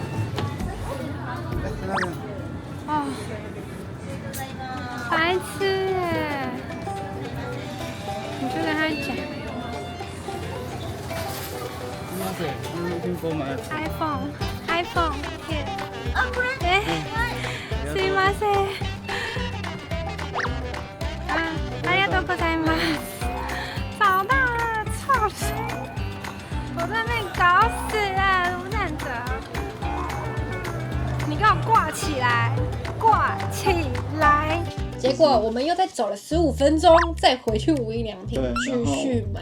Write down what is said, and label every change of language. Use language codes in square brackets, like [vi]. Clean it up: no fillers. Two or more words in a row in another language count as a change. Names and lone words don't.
[zh] 哦。白痴耶！你就跟他讲。iPhone，耶！ [ja] すいません。ありがとうございます。 [zh] 找到了，操死！我真的被你搞死了，卢站长！你给我挂起来！挂起来！结果我们又再走了15分钟，再回去无印良品继续买。